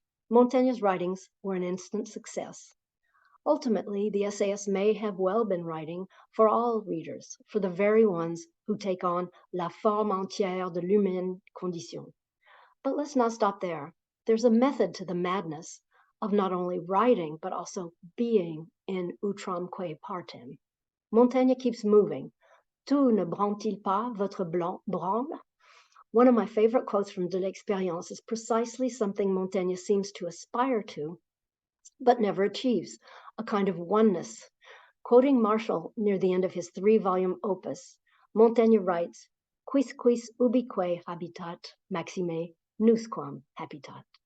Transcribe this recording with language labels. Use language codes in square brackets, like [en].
[en] Montaigne's writings were an instant success. Ultimately, the essayist may have well been writing for all readers, for the very ones who take on [fr] la forme entière de l'humaine condition. [en] But let's not stop there. There's a method to the madness of not only writing, but also being [la] in outramque partem. [en] Montaigne keeps moving. [fr] Tout ne branle-t-il pas votre branle? [en] One of my favorite quotes from De l'Expérience is precisely something Montaigne seems to aspire to, but never achieves, a kind of oneness. Quoting Marshall near the end of his 3-volume opus, Montaigne writes, [la] quis ubique habitat, Maxime, nusquam habitat.